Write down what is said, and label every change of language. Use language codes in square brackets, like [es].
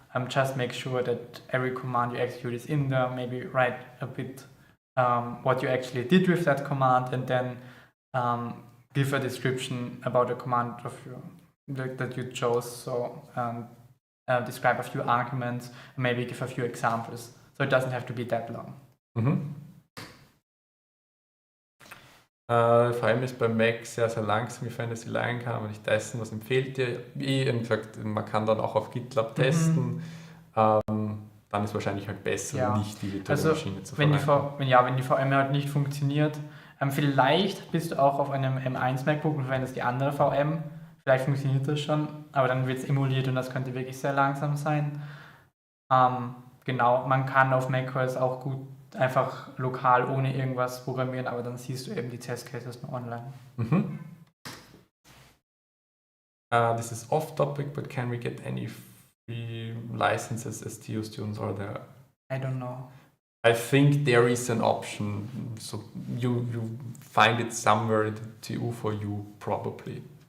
[en] Just make sure that every command you execute is in there. Maybe write a bit what you actually did with that command, and then give a description about the command that you chose. So describe a few arguments, maybe give a few examples. So it doesn't have to be that long. Mhm. [de] VM ist bei Mac sehr, sehr langsam. Wie fand Sie lernen kann, aber nicht testen. Was empfiehlt ihr? Wie eben gesagt, man kann dann auch auf GitLab testen. Dann ist wahrscheinlich halt besser, nicht die virtuelle Maschine zu verwenden. Wenn die VM halt nicht funktioniert, vielleicht bist du auch auf einem M1 MacBook und verwendest die andere VM. Vielleicht funktioniert das schon, aber dann wird es emuliert und das könnte wirklich sehr langsam sein. Genau, man kann auf macOS auch gut einfach lokal ohne irgendwas programmieren, aber dann siehst du eben die Testcases nur online. Mhm. [en] This is off topic, but can we get any free licenses as TU students or there? I don't know. I think there is an option, so you find it somewhere in the TU for you probably.